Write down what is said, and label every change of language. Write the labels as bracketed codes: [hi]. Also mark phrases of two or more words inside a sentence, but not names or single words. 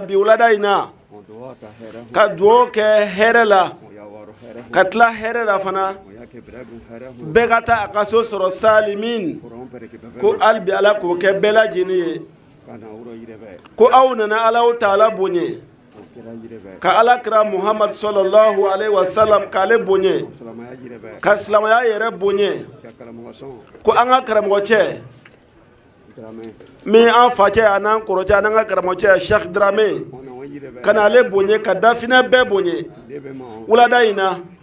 [bm] bi wulada in na ka dugawu kɛ hɛrɛ la ka tila hɛrɛ la fana bɛɛ ka taa a ka so sɔrɔ salimin ko hali bi ala k'o kɛ bɛɛ lajɛlen ye ko aw nana Alahu Taala bonya ka alakira Muhammad [ar] sallallahu alaihi wasallam [bm] k'ale bonya ka silamɛya yɛrɛ bonya ko an ka karamɔgɔ cɛ min an fa cɛ an'an kɔrɔ cɛ an'an ka karamɔgɔ cɛ Sheikh Dramé ka n'ale bonya ka dafinɛ bɛɛ bonya wulada in na